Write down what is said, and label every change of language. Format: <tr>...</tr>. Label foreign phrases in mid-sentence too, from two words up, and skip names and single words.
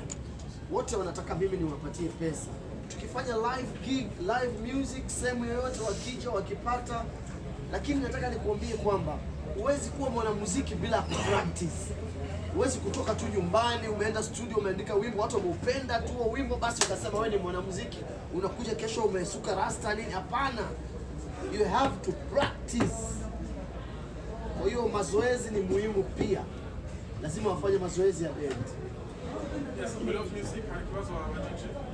<sw>Wote wanataka mimi niwapatie pesa. Tukifanya</sw> <en>live gig, live music,</en> <sw>sehemu yoyote wakija wakipata. Lakini nataka nikuambie kwamba huwezi kuwa mwanamuziki bila practice. Huwezi kutoka tu nyumbani, umeenda studio, umeandika wimbo, watu wameupenda tu wimbo basi ukasema wewe ni mwanamuziki, unakuja kesho umesuka rasta nini? Hapana.</sw> <en>You have to practice.</en> <sw>Kwa hiyo mazoezi ni muhimu pia. Lazima wafanye mazoezi ya band. Yes, We Love Music alikuwazo wabajije.</sw>